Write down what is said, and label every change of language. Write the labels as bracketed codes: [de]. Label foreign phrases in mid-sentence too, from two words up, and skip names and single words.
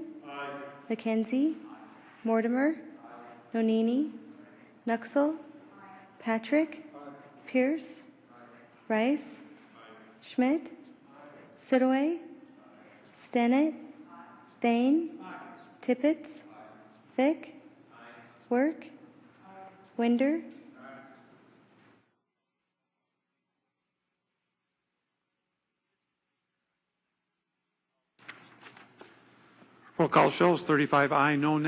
[en] McKenzie. Mortimer. Nonini. Nuxel. Patrick. Pierce. Rice. Schmidt. Sidaway. Stennett. Thane. Tippett. Fick. Work. Winder. Roll call shows 35 aye, no nay.